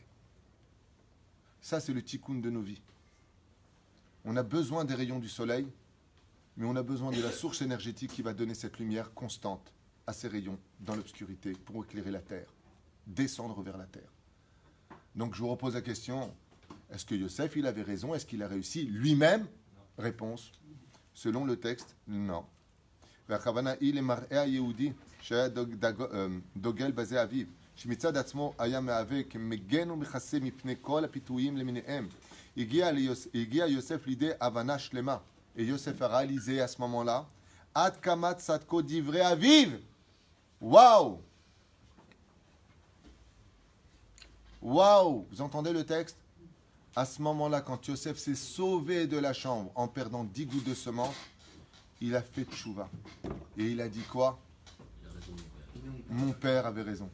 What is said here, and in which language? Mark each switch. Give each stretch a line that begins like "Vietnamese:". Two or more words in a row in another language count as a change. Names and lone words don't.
French: Ça, c'est le tikkun de nos vies. On a besoin des rayons du soleil, mais on a besoin de la source énergétique qui va donner cette lumière constante à ces rayons dans l'obscurité pour éclairer la terre, descendre vers la terre. Donc, je vous repose la question, est-ce que Yosef, il avait raison? Est-ce qu'il a réussi lui-même? Réponse, selon le texte, non.
Hebrew: והכוונה היא למראה היהודי שהיה דוגל בזה אביו, שמצד עצמו היה מהווה כמגן ומכסה מפני כל הפיתויים למיניהם. הגיע יוסף לידי הבנה שלמה,
French: et Yosef a réalisé à ce moment-là,
Hebrew: עד כמה צדקו דברי אביו.
French: Waouh! Waouh! Vous entendez le texte? À ce moment-là, quand Yosef s'est sauvé de la chambre en perdant 10 gouttes de semences, il a fait tchouva. Et il a dit quoi? Mon père avait raison.